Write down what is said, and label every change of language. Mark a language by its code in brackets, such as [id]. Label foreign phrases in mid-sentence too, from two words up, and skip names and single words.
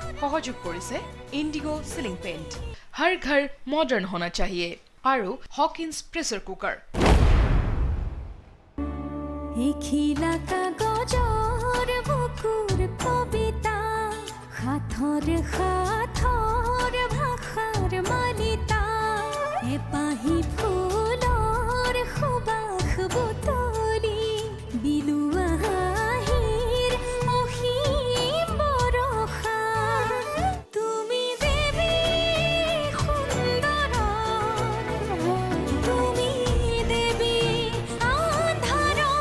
[as] সহযোগ কৰিছে [en] Indigo ceiling paint [hi] हर घर मॉडर्न होना चाहिए आरो [en] Hawkins pressure cooker [as] এখিলা কাগজৰ বুকুৰ কবিতা সাথৰ ভাষাৰ মালিতা এপাহি ফুলৰ সুবাস বুটলি বিলুৱা হাঁহিৰ অসীম বৰষা তুমি দেৱী সুন্দৰ তুমি দেৱী আন্ধাৰ